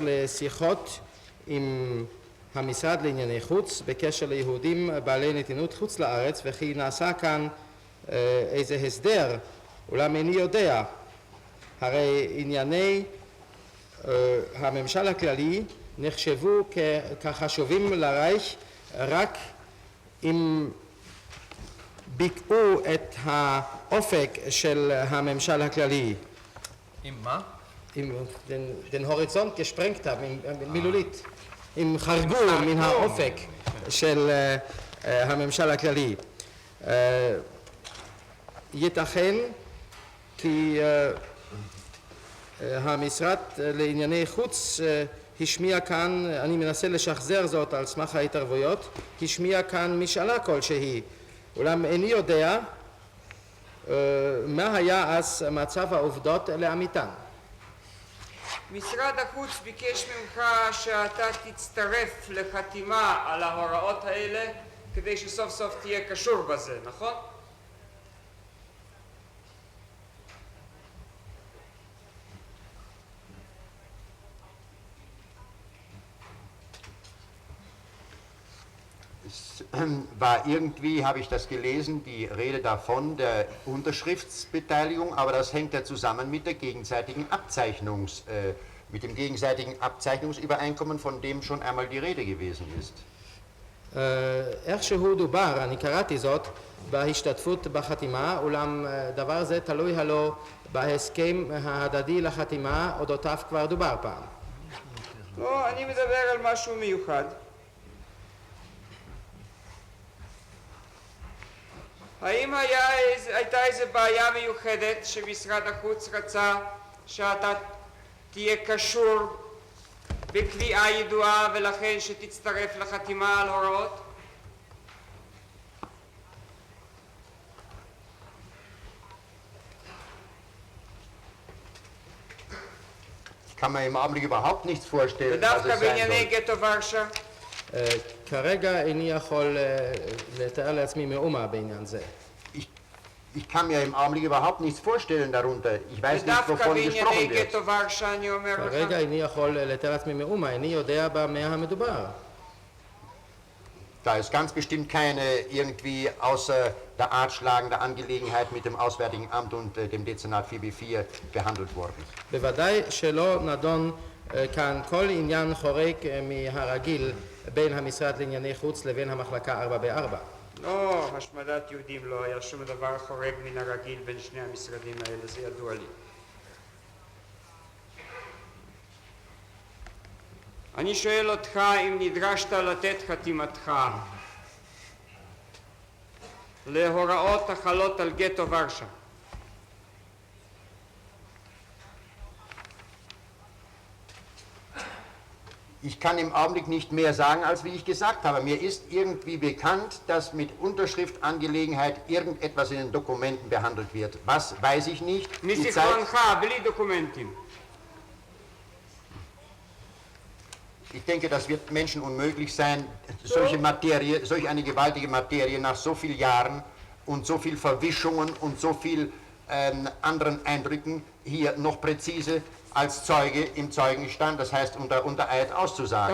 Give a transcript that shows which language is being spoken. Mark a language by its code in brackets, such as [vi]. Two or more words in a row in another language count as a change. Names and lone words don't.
[he] לשיחות עם המשרד לענייני חוץ, בקשר ליהודים בעלי נתינות חוץ לארץ, וכי נעשה כאן איזה הסדר, אולם איני יודע, הרי ענייני הממשל הכללי נחשבו כחשובים לרייך רק אם ביקעו את האופק של הממשל הכללי. עם מה? [de] עם den Horizont gesprengt haben, [he] מילולית, אם חרגו מן האופק של הממשל הכללי. ייתכן כי המשרד לענייני חוץ השמיע כאן, אני מנסה לשחזר זאת על סמך ההתערבויות, השמיע כאן משאלה כלשהי, אולם איני יודע מה היה אז מצב העובדות לאמיתן. משרד החוץ ביקש ממך שאתה תצטרף לחתימה על ההוראות האלה כדי שסוף סוף תהיה קשור בזה, נכון? [de] War irgendwie, habe ich das gelesen, die Rede davon, der Unterschriftsbeteiligung, aber das hängt ja zusammen mit der gegenseitigen mit dem gegenseitigen Abzeichnungsübereinkommen, von dem schon einmal die Rede gewesen ist. [he] איכשהו דובר, אני קראתי זאת, בהשתתפות בחתימה, אולם דבר זה תלוי הלא בהסכם ההדדי לחתימה, אודותיו כבר דובר פעם. לא, אני מדבר על משהו מיוחד. האם הייתה איזו בעיה מיוחדת שמשרד החוץ רצה שאתה תהיה קשור בקביעה ידועה ולכן שתצטרף לחתימה על הוראות? [de] Ich kann mir im Augenblick überhaupt nichts vorstellen, was [he] ודווקא [de] es sein [he] בענייני [de] soll. [he] גטו ורשה? כרגע איני יכול לתאר לעצמי מאומה בעניין זה. [de] Ich kann mir im Augenblick überhaupt nichts vorstellen darunter. Ich weiß nicht, [he] ודווקא [de] wovon gesprochen [he] בענייני [de] wird. [he] גטו ורשה אני אומר לך? כרגע איני יכול לתאר לעצמי מאומה, איני יודע במה המדובר. [de] Da ist ganz bestimmt keine irgendwie außer der Art schlagende Angelegenheit mit dem Auswärtigen Amt und dem Dezernat 4B4 behandelt worden. [he] בוודאי שלא נדון כאן כל עניין חורג מהרגיל בין המשרד לענייני חוץ לבין המחלקה 4B4. לא, השמדת יהודים לא היה שום דבר חורג מן הרגיל בין שני המשרדים האלה, זה ידוע לי. אני שואל אותך אם נדרשת לתת חתימתך להוראות החלות על גטו ורשה. [de] Ich kann im Augenblick nicht mehr sagen, als wie ich gesagt habe. Mir ist irgendwie bekannt, dass mit Unterschriftangelegenheit irgendetwas in den Dokumenten behandelt wird. Was, weiß ich nicht. Die Zeit, [he] מזיכרונך, בלי דוקומנטים. [de] ich denke, das wird Menschen unmöglich sein, solch eine gewaltige Materie nach so vielen Jahren und so viel Verwischungen und so viel anderen Eindrücken hier noch präzise als Zeuge im Zeugenstand, das heißt unter Eid auszusagen.